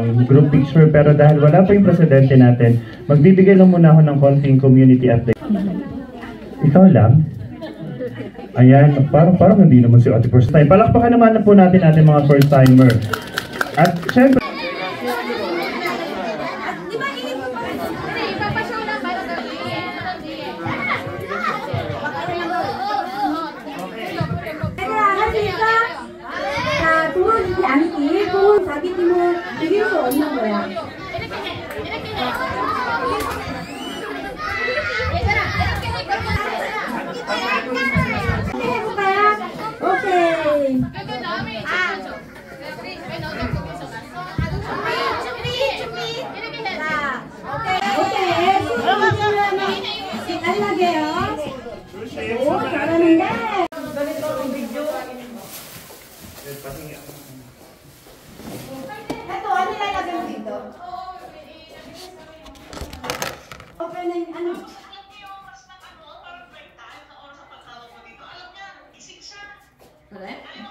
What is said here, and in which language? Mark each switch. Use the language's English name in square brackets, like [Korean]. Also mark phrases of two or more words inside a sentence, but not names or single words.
[English] group picture, [Filipino] pero dahil wala pa yung presidente natin, magbibigay lang muna ako ng konting community update. Ikaw lang? Ayan, parang hindi naman si Ate [English] first time. [Filipino] Palakpakan naman na po natin ating mga [English] first timer. [Filipino] At syempre, [Korean] 자기 팀을 이길 수 없는 거야. 해볼까요? 오케이. 달라게요. 오, 잘하는데. [Filipino] Ito, ano lalagay mo dito? Open na yung ano? Correct?